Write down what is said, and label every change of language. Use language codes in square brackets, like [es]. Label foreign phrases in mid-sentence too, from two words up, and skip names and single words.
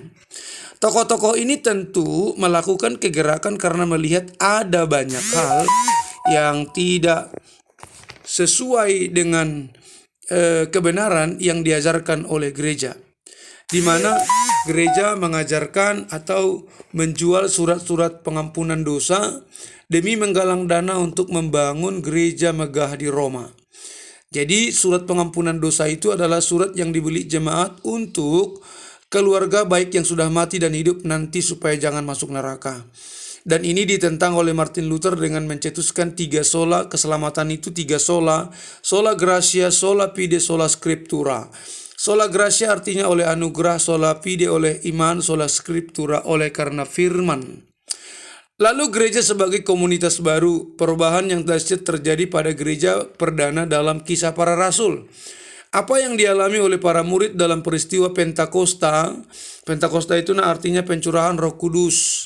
[id] Tokoh-tokoh ini tentu melakukan kegerakan karena melihat ada banyak hal yang tidak sesuai dengan kebenaran yang diajarkan oleh gereja, di mana gereja mengajarkan atau menjual surat-surat pengampunan dosa demi menggalang dana untuk membangun gereja megah di Roma. Jadi surat pengampunan dosa itu adalah surat yang dibeli jemaat untuk keluarga baik yang sudah mati dan hidup nanti supaya jangan masuk neraka. Dan ini ditentang oleh Martin Luther dengan mencetuskan 3 sola. Keselamatan itu 3 sola: [la] sola gratia, sola fide, sola scriptura. Sola gratia [id] artinya oleh anugerah, [la] sola fide [id] oleh iman, [la] sola scriptura [id] oleh karena firman. Lalu gereja sebagai komunitas baru, perubahan yang terjadi pada gereja perdana dalam Kisah Para Rasul. Apa yang dialami oleh para murid dalam peristiwa Pentakosta? Pentakosta itu artinya pencurahan Roh Kudus.